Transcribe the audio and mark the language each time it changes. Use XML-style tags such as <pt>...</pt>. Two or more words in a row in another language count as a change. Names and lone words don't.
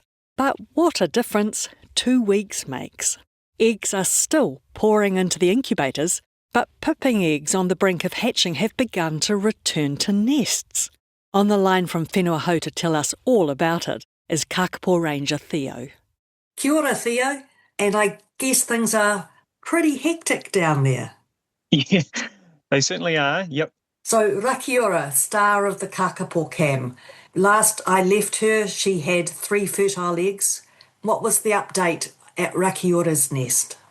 <en>But what a difference 2 weeks makes. Eggs are still pouring into the incubators, but pipping eggs on the brink of hatching have begun to return to nests. On the line from Whenua Hou to tell us all about it is Kākāpō Ranger Theo.</en> <mi>Kia ora, Theo.</mi> <en>And I guess things are pretty hectic down there. Yeah, they certainly are, yep. So Rakiura, star of the Kākāpō Cam. Last I left her, she had 3 fertile eggs. What was the update at Rakiura's nest?</en>